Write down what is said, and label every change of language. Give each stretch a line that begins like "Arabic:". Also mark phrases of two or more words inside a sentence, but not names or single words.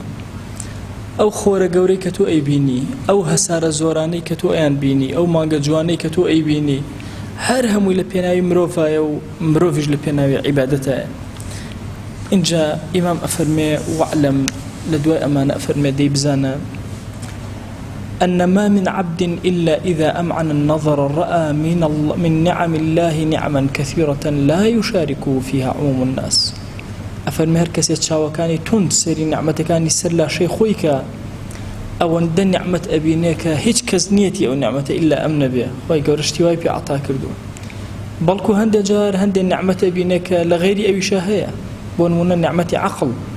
Central Kurdish: ئەو خۆرە گەورەی کە تۆ ئەیبینی، ئەو هەسارە زۆرانەی کە تۆ ئەیان بینی، ئەو مانگە جوانەی کە تۆ ئەیبینی، هەر هەمووی لە پێناوی مرۆڤایە و مرۆڤیش لە پێناوی عیبادەتایە. اینجا ئیمام ئەفەرمێ وەعلەم لە دوای ئەمانە ئەفەرمێ دەی بزانە
Arabic: أن ما من عبد إلا إذا أمعن النظر رأى من نعم الله نعما كثيرة لا يشاركه فيها عموم الناس.
Central Kurdish: ئەفەرمێ هەر کەسێک چاوەکانی تند سەیری نعمەتەکانی سەر لاشەی خۆی کە ئەوەندە نعمەت ئەبینێ کە هیچ کەس نیەتی ئەو نعمەتە ئیلا ئەم نەبێ، خۆی گەورەشتی وای پێ عەتا کردووە. بەڵکو هەندێک جار هەندێک نعمەت ئەبینێ کە لە غەیری ئەویشە هەیە، بۆ نمونە نعمەتی عەقڵ.